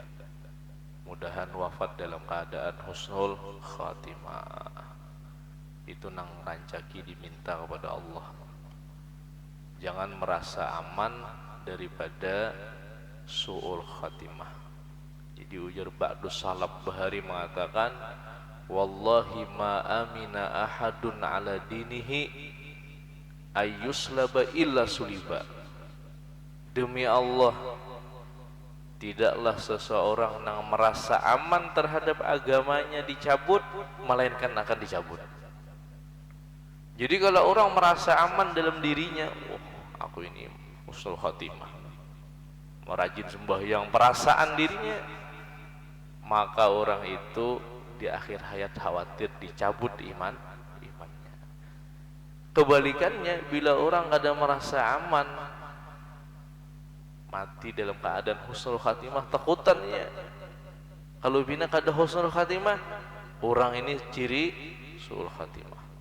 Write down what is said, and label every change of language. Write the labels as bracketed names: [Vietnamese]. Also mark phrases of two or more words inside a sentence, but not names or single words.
[Indonesian] Mudahan wafat dalam keadaan [Arabic] حسن الخاتمة. [Banjar] Itu nang rancaki diminta kepada Allah. [Indonesian] Jangan merasa aman daripada [Arabic] سوء الخاتمة. [Indonesian] Jadi ujar [Arabic] بعض السلف [Indonesian] Bahari mengatakan, [Arabic] والله ما أمن أحد على دينه أن يسلب إلا سلب. [Indonesian] Demi Allah, tidaklah seseorang yang merasa aman terhadap agamanya dicabut, melainkan akan dicabut. Jadi kalau orang merasa aman dalam dirinya, aku ini [Arabic] حسن الخاتمة, [Indonesian] merajin sembahyang, perasaan dirinya, maka orang itu di akhir hayat khawatir dicabut imannya. Kebalikannya, bila orang kadang merasa aman, mati dalam keadaan [Arabic] حسن الخاتمة, [Indonesian] takutannya kalau bina kada [Arabic] حسن الخاتمة, [Indonesian] orang ini ciri [Arabic] سوء الخاتمة.